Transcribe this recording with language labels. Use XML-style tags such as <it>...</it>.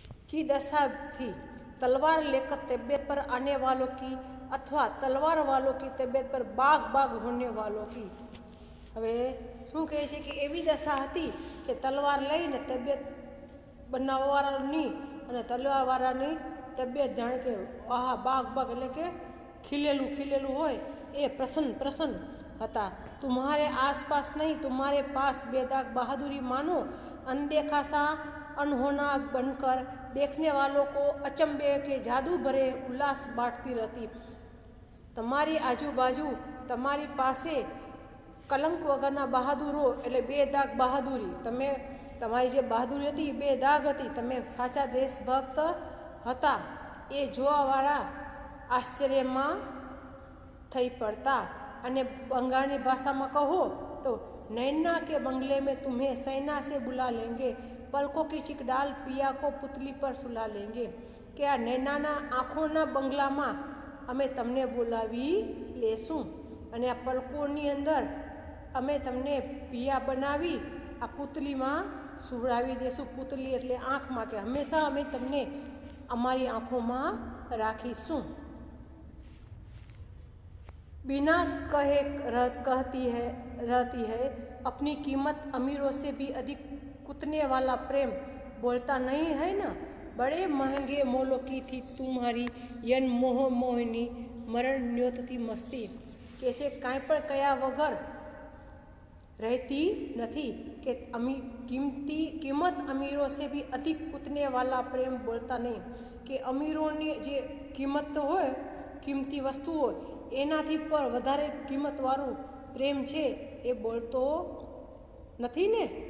<hi>की दशा थी तलवार लेकर तबीयत पर आने वालों की अथवा तलवार वालों की तबीयत पर बाग बाग होने वालों की।</hi> <gu>હવે શું કહે છે કે એવી દશા હતી કે તલવાર લઈને તબિયત બનાવવાવાળાની અને તલવારવાળાની તબિયત જાણે કે આહા બાગ બાગ એટલે કે ખીલેલું ખીલેલું હોય એ પ્રસન્ન પ્રસન્ન હતા।</gu> <hi>तुम्हारे आसपास नहीं, तुम्हारे पास बेदाग बहादुरी मानो अनदेखा सा अनहोना बनकर देखने वालों को अचंभे के जादू भरे उल्लास बांटती रहती।</hi> <gu>તમારી આજુબાજુ તમારી પાસે કલંક વગરના બહાદુરો એટલે બે દાગ બહાદુરી, તમે તમારી જે બહાદુરી હતી બે દાગ હતી, તમે સાચા દેશભક્ત હતા એ જોવાવાળા આશ્ચર્યમાં થઈ પડતા। અને બંગાળની ભાષામાં કહો તો</gu> <hi>नैना के बंगले में तुम्हें सेना से बुला लेंगे, पलकों की चिक डाल पिया को पुतली पर सुला लेंगे।</hi> <gu>કે આ નૈનાના આંખોના બંગલામાં અમે તમને બોલાવી લેશું અને આ પલકોની અંદર અમે તમને પિયા બનાવી આ પુતલીમાં સુવડાવી દેશું। પુતલી એટલે આંખમાં, કે હંમેશા અમે તમને અમારી આંખોમાં રાખીશું।</gu> <hi>बिना कहे रहती है अपनी कीमत अमीरों से भी अधिक कुतने वाला प्रेम बोलता नहीं है ना। बड़े महंगे मोलों की थी तुम्हारी यन मोह मोहिनी मरण न्योतती मस्ती।</hi> <gu>કે છે કાંઈ પણ કયા વગર રહેતી નથી, કે કિંમત</gu> <hi>અમીરો સે ભી અધિક કૂતને વાલા પ્રેમ બોલતા નહીં,</hi> <gu>કે અમીરોની જે કિંમત હોય કિંમતી વસ્તુ હોય એનાથી પણ વધારે કિંમતવાળું પ્રેમ છે એ બોલતો નથી ને।</gu>